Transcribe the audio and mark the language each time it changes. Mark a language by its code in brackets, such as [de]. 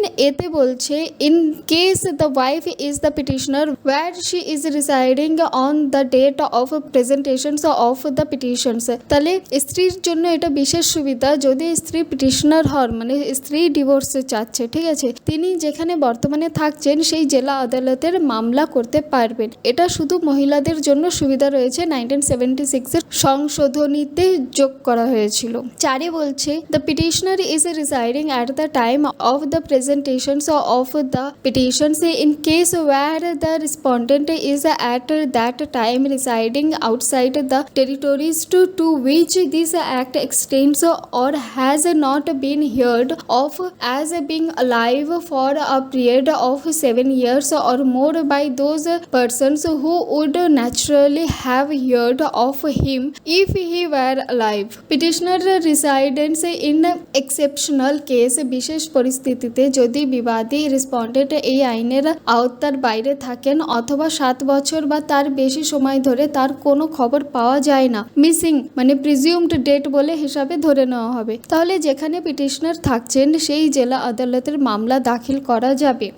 [bn] এতে বলছে [en] in case the wife is the petitioner where she is residing on the date of presentations of the petitions, [bn] তাহলে স্ত্রীর জন্য এটা বিশেষ সুবিধা যদি স্ত্রী পিটিশনার হন, মানে স্ত্রী ডিভোর্স চাচ্ছে, ঠিক আছে, তিনি যেখানে বর্তমানে থাকছেন সেই জেলা আদালতের মামলা করতে পারবেন। এটা শুধু মহিলাদের জন্য সুবিধা রয়েছে 1976 এর সংশোধনীতে যোগ করা হয়েছিল। চারে বলছে [en] The petitioner is residing at the time of the presentations of the petitions in case where the respondent is at that time residing outside the territories to which this act extends or has not been heard of as being alive for a period of 7 years or more by those persons who would naturally have heard of him if he were alive. Petitioner residence in exceptional case, [bn] বিশেষ পরিস্থিতিতে যদি বিবাদী respondent এই আইনের আওতার বাইরে থাকেন অথবা 7 বছর বা তার বেশি সময় ধরে তার কোনো খবর পাওয়া যায় না, মিসিং মানে প্রিজিউমড ডেট বলে হিসাবে ধরে নেওয়া হবে, তাহলে যেখানে পিটিশনার থাকছেন সেই জেলা আদালতের মামলা দাখিল করা যাবে।